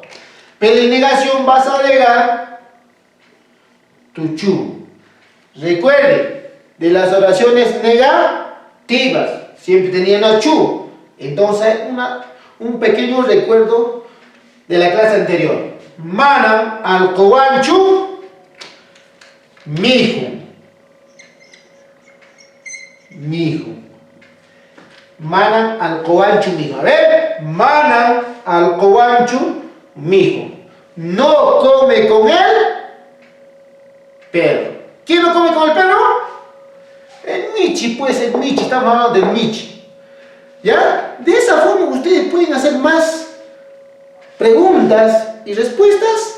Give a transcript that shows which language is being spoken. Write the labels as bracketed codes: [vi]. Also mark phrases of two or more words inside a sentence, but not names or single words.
[es] Pero en negación vas a agregar tu chu. Recuerde, de las oraciones negativas, siempre tenían la chu. Entonces, un pequeño recuerdo de la clase anterior. [qu] Manan, alcobanchu, mijo. Mijo. Manan, alcobanchu, mijo. A ver, manan, alcobanchu, mijo. [es] No come con el perro. ¿Quién no come con el perro? El Michi, pues el Michi, estamos hablando del Michi. ¿Ya? De esa forma ustedes pueden hacer más preguntas y respuestas.